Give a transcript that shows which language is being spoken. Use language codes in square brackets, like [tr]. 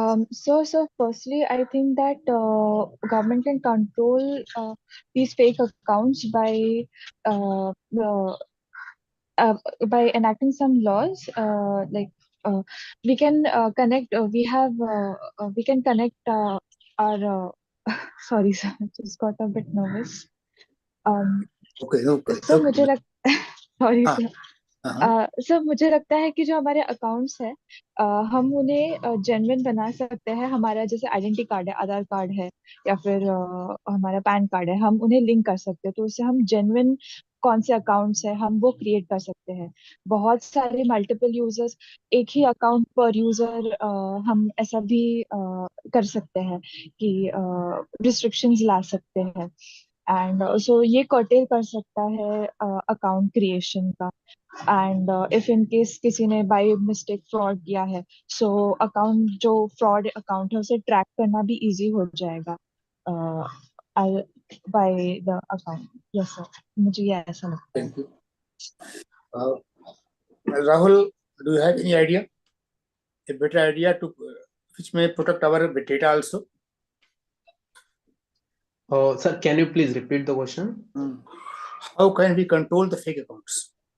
[en] So firstly, I think that government can control these fake accounts uh, uh, by enacting some laws. Like we can connect. We can connect our. Sorry, sir, I just got a bit nervous. Okay. [hi] Sir मुझे sorry हाँ, sir. Sir मुझे लगता है कि जो हमारे accounts हैं, हम उन्हें जेन्युइन बना सकते हैं। हमारा जैसे आइडेंटिटी कार्ड है, आधार कार्ड है, या फिर हमारा पैन कार्ड है, हम उन्हें लिंक कर सकते हैं। तो उससे हम जेन्युइन कौन से अकाउंट्स हैं, हम वो क्रिएट कर सकते हैं। बहुत सारे मल्टीपल यूजर्स, एक ही अकाउंट पर यूजर, हम ऐसा भी कर सकते हैं कि रिस्ट्रिक्शंस ला सकते हैं। [en] and so [hi] ये कर्टेल कर सकता है अकाउंट क्रिएशन का. [en] and if in case [hi] किसी ने [en] by mistake fraud [hi] किया है, सो अकाउंट जो फ्रॉड अकाउंट है उसे ट्रैक करना भी इजी हो जाएगा [en] By the account. [hi] Yes sir, मुझे ये ऐसा लगता है. [en] Thank you. Rahul, do you have any idea? A better idea to which may protect our data also? Sir, can you please repeat the question? How can we control the fake accounts?